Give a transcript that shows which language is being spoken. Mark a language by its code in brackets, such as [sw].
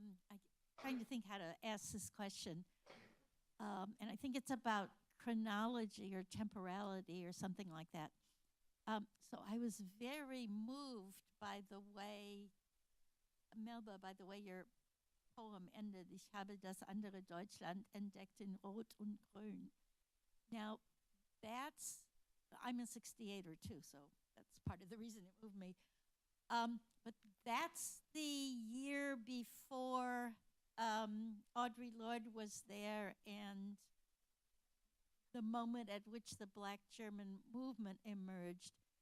[en] I'm trying to think how to ask this question. And I think it's about chronology or temporality or something like that. So I was very moved by the way, Melba, by the way your poem ended. [de] Ich habe das andere Deutschland entdeckt in Rot und Grün. [en] Now, I'm a 68er too, so that's part of the reason it moved me. But that's the year before Audre Lorde was there, and the moment at which the Black German movement emerged.